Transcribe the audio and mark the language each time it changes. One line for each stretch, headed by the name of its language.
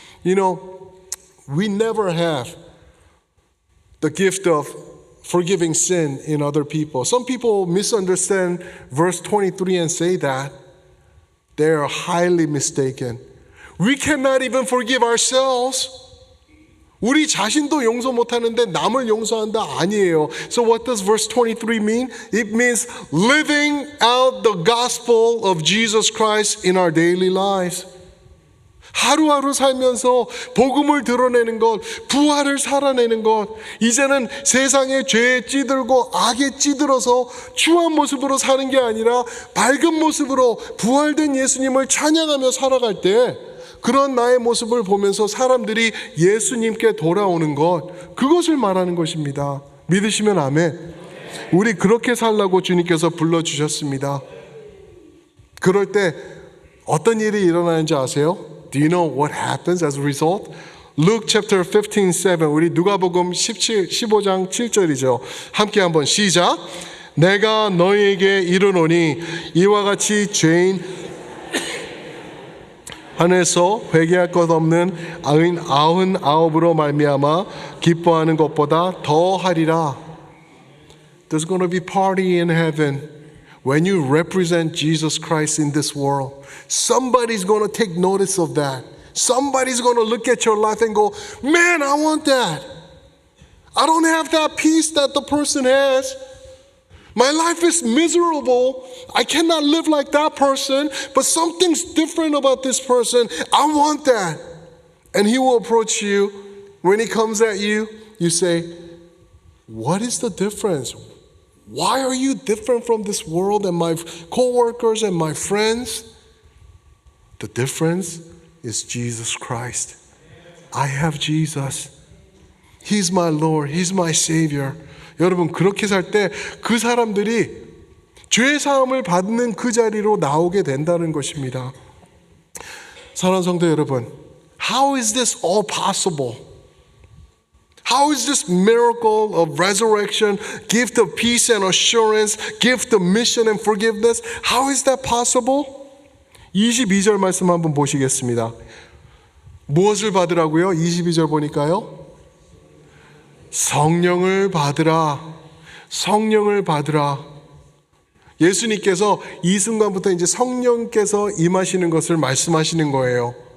English: You know, we never have the gift of forgiving sin in other people. Some people misunderstand verse 23 and say that. They are highly mistaken. We cannot even forgive ourselves.
Korean: 우리 자신도 용서 못하는데 남을 용서한다? 아니에요.
English: So what does verse 23 mean? It means living out the gospel of Jesus Christ in our daily lives.
Korean: 하루하루 살면서 복음을 드러내는 것, 부활을 살아내는 것, 이제는 세상의 죄에 찌들고 악에 찌들어서 추한 모습으로 사는 게 아니라 밝은 모습으로 부활된 예수님을 찬양하며 살아갈 때 그런 나의 모습을 보면서 사람들이 예수님께 돌아오는 것, 그것을 말하는 것입니다. 믿으시면 아멘. 우리 그렇게 살라고 주님께서 불러주셨습니다. 그럴 때 어떤 일이 일어나는지 아세요?
English: Do you know what happens as a result? Luke chapter 15:7
Korean: 우리 누가복음 15장 7절이죠. 함께 한번 시작. 내가 너희에게 이르노니 이와 같이 죄인 안에서 회개할 것 없는 99으로 말미암아 기뻐하는 것보다 더 하리라.
English: There's going to be party in heaven when you represent Jesus Christ in this world. Somebody's going to take notice of that. Somebody's going to look at your life and go, man, I want that. I don't have that peace that the person has. My life is miserable. I cannot live like that person, but something's different about this person. I want that. And he will approach you. When he comes at you, you say, what is the difference? Why are you different from this world and my co-workers and my friends? The difference is Jesus Christ. I have Jesus. He's my Lord. He's my Savior.
Korean: 여러분 그렇게 살 때 그 사람들이 죄 사함을 받는 그 자리로 나오게 된다는 것입니다. 사랑하는 성도 여러분,
English: how is this all possible? How is this miracle of resurrection, gift of peace and assurance, gift of mission and forgiveness, how is that possible?
Korean: 22절 말씀 한번 보시겠습니다. 무엇을 받으라고요? 22절 보니까요. 성령을 받으라. 성령을 받으라. 예수님께서 이 순간부터 이제 성령께서 임하시는 것을 말씀하시는 거예요.